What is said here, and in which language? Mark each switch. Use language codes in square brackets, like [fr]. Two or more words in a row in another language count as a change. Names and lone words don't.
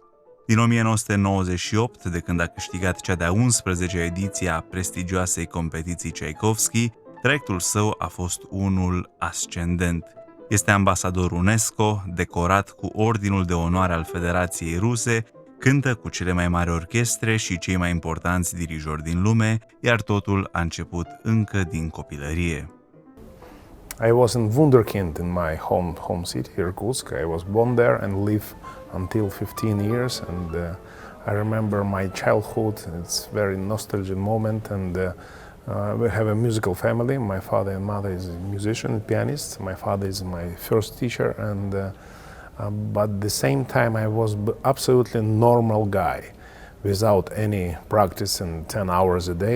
[ro] Din 1998, de când a câștigat cea de-a 11-a ediție a prestigioasei competiții Tchaikovsky, traiectul său a fost unul ascendent. Este ambasador UNESCO, decorat cu Ordinul de Onoare al Federației Ruse, cântă cu cele mai mari orchestre și cei mai importanți dirijori din lume, iar totul a început încă din copilărie. [en] I was in Wunderkind in my home city, Irkutsk. I was born there and lived until 15 years, and I remember my childhood. It's a very nostalgic moment, and we have a musical family. My father and mother is a musician and pianist. My father is my first teacher, and but at the same time I was absolutely normal guy without any practice and 10 hours a day.